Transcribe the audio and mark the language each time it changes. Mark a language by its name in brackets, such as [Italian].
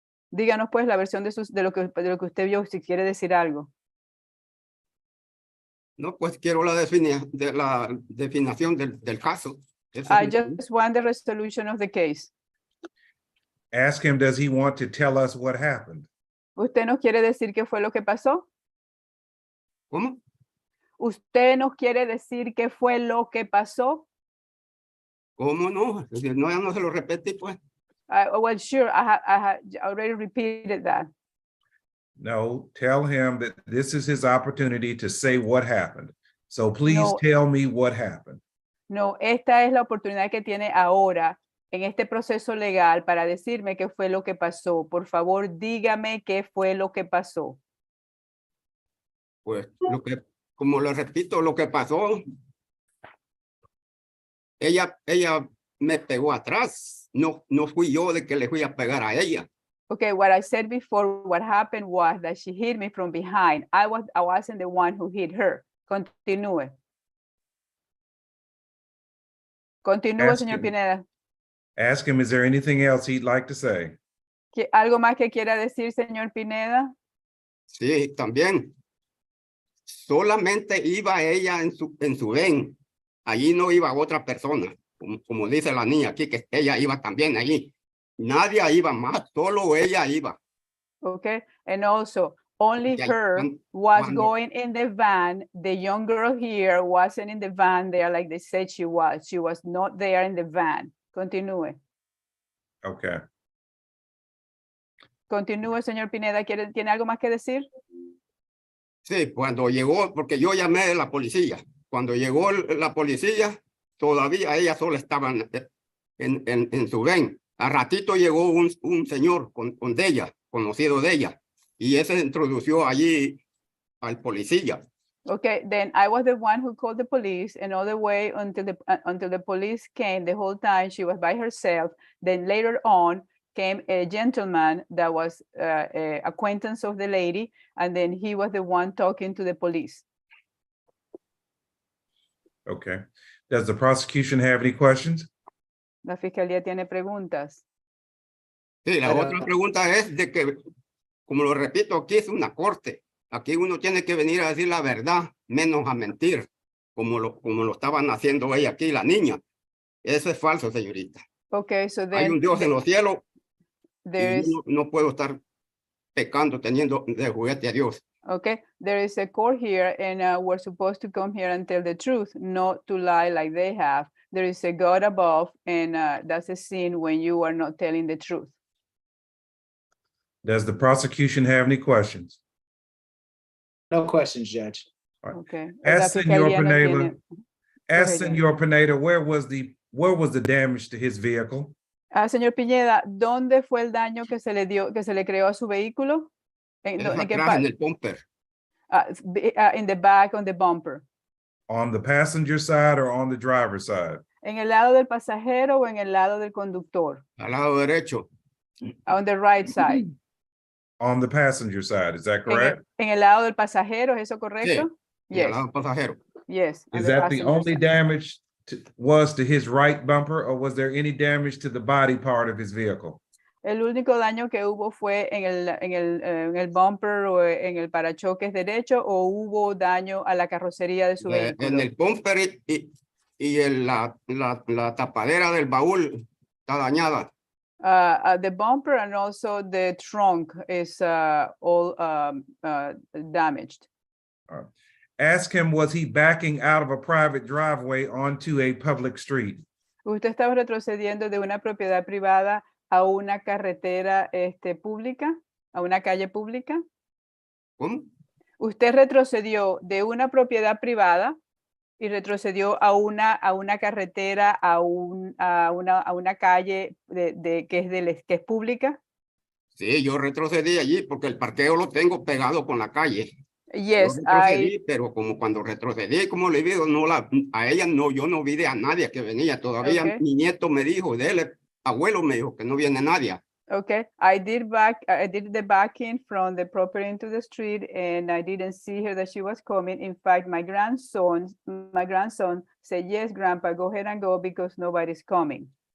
[Spanish] Díganos pues la versión de lo que usted vio, si quiere decir algo. No, pues quiero la definición del caso. [English] I just want the resolution of the case. Ask him, does he want to tell us what happened? [Spanish] ¿Usted nos quiere decir qué fue lo que pasó? ¿Cómo? ¿Usted nos quiere decir qué fue lo que pasó? ¿Cómo no? No, ya no se lo repetí, pues. [English] Well, sure, I already repeated that. No, tell him that this is his opportunity to say what happened. So please [Spanish] No. [English] tell me what happened. [Spanish] No, esta es la oportunidad que tiene ahora en este proceso legal para decirme qué fue lo que pasó. Por favor, dígame qué fue lo que pasó. Pues como lo repito, lo que pasó, ella me pegó atrás. No fui yo de que le fui a pegar a ella. [English] Okay, what I said before, what happened was that she hit me from behind. I wasn't the one who hit her. [Spanish] Continúe. Continúe, señor Pineda. [English] Ask him, is there anything else he'd like to say? [Spanish] ¿Algo más que quiera decir, señor Pineda? Sí, también. Solamente iba ella en su ven. Allí no iba otra persona. Como dice la niña aquí, que ella iba también allí. Nadie iba más, solo ella iba. [English] Okay, and also only her was going in the van. The young girl here wasn't in the van there like they said she was. She was not there in the van. [Spanish] Continúe. [English] Okay. [Spanish] Continúe, señor Pineda. ¿Tiene algo más que decir? Sí, cuando llegó, porque yo llamé a la policía. Cuando llegó la policía, todavía ella sola estaba en su ven. A ratito llegó un señor con de ella, conocido de ella, y ese introdució allí al policía. [English] Okay, then I was the one who called the police, and all the way until the police came. The whole time she was by herself. Then later on came a gentleman that was a acquaintance of the lady, and then he was the one talking to the police. Okay. Does the prosecution have any questions? [Spanish] La fiscalía tiene preguntas. Sí, la otra pregunta es de que, como lo repito, aquí es una corte. Aquí uno tiene que venir a decir la verdad, menos a mentir, como lo estaban haciendo ella aquí, la niña. Eso es falso, señorita. [English] Okay, so then [Spanish] hay un Dios en los cielos y no puedo estar pecando teniendo de juguete a Dios. [English] Okay, there is a court here, and we're supposed to come here and tell the truth, not to lie like they have. There is a God above, and that's a sin when you are not telling the truth. Does the prosecution have any questions? No questions, Judge. Okay. Ask Senor Pineda, ask ahead, Senor Pineda, where was the damage to his vehicle? [Spanish] Señor Piñeda, ¿dónde fue el daño que se le dio, que se le creó a su vehículo? ¿En, Es en qué atrás en el bumper. [English] in the back, on the bumper. On the passenger side or on the driver's side? [Spanish] ¿En el lado del pasajero o en el lado del conductor? Al lado derecho. [English] On the right side. On the passenger side, is that [Spanish] En [English] correct? [Spanish] el lado del pasajero, ¿es eso correcto? Sí, al [English] Yes. [Spanish] lado pasajero. [English] Yes. on Is the that the passenger only side. damage was to his right bumper, or was there any damage to the body part of his vehicle? [Spanish] El único daño que hubo fue en el bumper o en el parachoques derecho, o hubo daño a la carrocería de su vehículo. En el bumper la tapadera del baúl está dañada. [English] The bumper and also the trunk is all damaged. Ask him, was he backing out of a private driveway onto a public street? [Spanish] ¿Usted estaba retrocediendo de una propiedad privada a una carretera pública, a una calle pública? ¿Cómo? Usted retrocedió de una propiedad privada y retrocedió a una carretera, a una calle que es pública. Sí, yo retrocedí allí porque el parqueo lo tengo pegado con la calle. [English] Yes, [Spanish] yo retrocedí, pero como cuando retrocedí, como le digo, a ella no, yo no vi a nadie que venía. Todavía [English] Okay. [Spanish] mi nieto me dijo, abuelo me dijo que no viene nadie. [English] Okay, I did the backing from the property into the street, and I didn't see her that she was coming. In fact, my grandson said, "Yes, Grandpa, go ahead and go because nobody's coming."